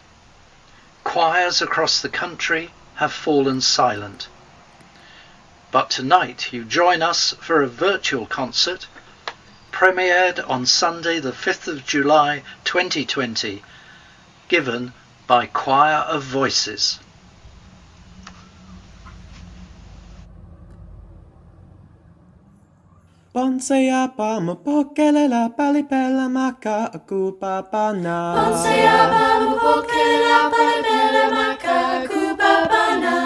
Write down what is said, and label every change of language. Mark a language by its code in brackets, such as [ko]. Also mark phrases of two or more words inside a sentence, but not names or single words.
[en] Choirs across the country have fallen silent. But tonight you join us for a virtual concert, premiered on Sunday the 5th of July 2020, given by Quire of Voices. [bem] Bonse Aba mupokelela palipela maka akupapana. Bonse Aba mupokelela palipela maka akupapana.